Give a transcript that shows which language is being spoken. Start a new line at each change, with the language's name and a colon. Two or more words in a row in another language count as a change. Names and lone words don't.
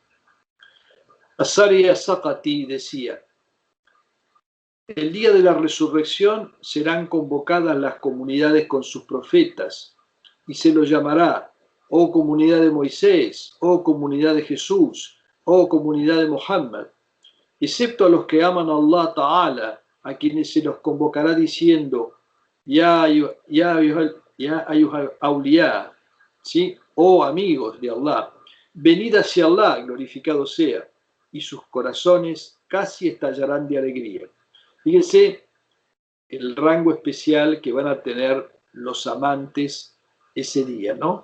Spanish: Asari As-Saqati decía: el día de la resurrección serán convocadas las comunidades con sus profetas, y se los llamará: oh comunidad de Moisés, oh comunidad de Jesús, oh comunidad de Muhammad, excepto a los que aman a
Arabic: الله تعالى,
Spanish: a quienes se los convocará diciendo,
Arabic: يا أيها الأولياء,
Spanish: ¿sí? Oh amigos de Allah, venid hacia Allah, glorificado sea, y sus corazones casi estallarán de alegría. Fíjense el rango especial que van a tener los amantes ese día, ¿no?